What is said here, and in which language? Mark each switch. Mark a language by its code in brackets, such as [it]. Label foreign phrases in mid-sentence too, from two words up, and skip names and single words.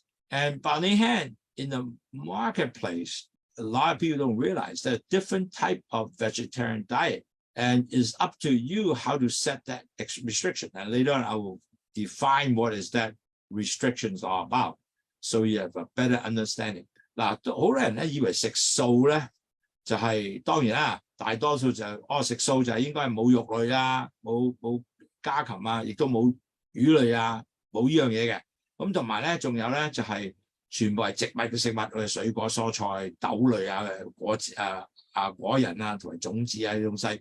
[en] And on the other hand, in the marketplace, a lot of people don't realize there are different type of vegetarian diet, and it's up to you how to set that restriction. And later on, I will define what is that restrictions are about, so you have a better understanding. [yue] 嗱，好多人咧以為食素咧就係當然啦，大多數就食素就係應該係冇肉類啊，冇家禽啊，亦都冇魚類啊，冇呢樣嘢嘅。咁同埋咧，仲有咧就係全部係植物嘅食物，我哋水果、蔬菜、豆類啊、果仁啊，同埋種子啊啲東西。